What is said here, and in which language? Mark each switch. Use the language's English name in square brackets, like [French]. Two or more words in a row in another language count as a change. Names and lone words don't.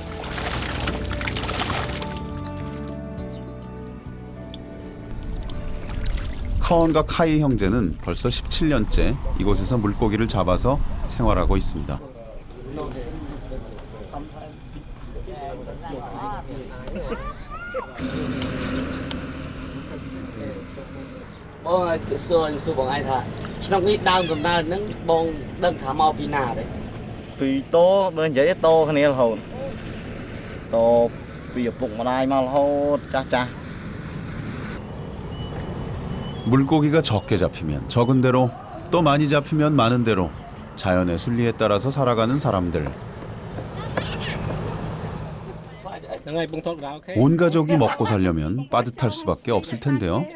[Korean] 커언과 카이 형제는 벌써 17년째 이곳에서 물고기를 잡아서 생활하고 있습니다. [Khmer] បងឯងថាឆ្នាំនេះដើមកំណើតហ្នឹងបងដឹងថាមកពីណាទេ ពីតោបើនិយាយតោគ្នារហូតតោពីឪពុកម្ដាយមករហូតចាស់ [Korean] 물고기가 적게 잡히면 적은 대로 또 많이 잡히면 많은 대로 자연의 순리에 따라서 살아가는 사람들. 온 가족이 먹고 살려면 빠듯할 수밖에 없을 텐데요.